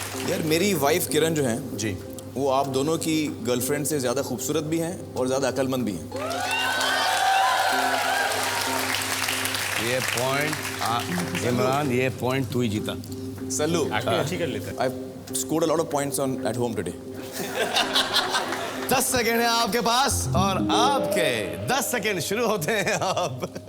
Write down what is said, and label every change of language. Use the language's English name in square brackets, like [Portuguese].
[Hindi] यार मेरी वाइफ किरण जो है जी, वो आप दोनों की गर्लफ्रेंड से ज्यादा खूबसूरत भी हैं और ज्यादा अकलमंद भी हैं। ये पॉइंट इमरान, ये पॉइंट तू ही जीता। सल्लू, Acting अच्छी कर लेता है। [English] I scored a lot of points on at home today. [Hindi] 10 second है आपके पास और आपके 10 सेकेंड शुरू होते हैं अब।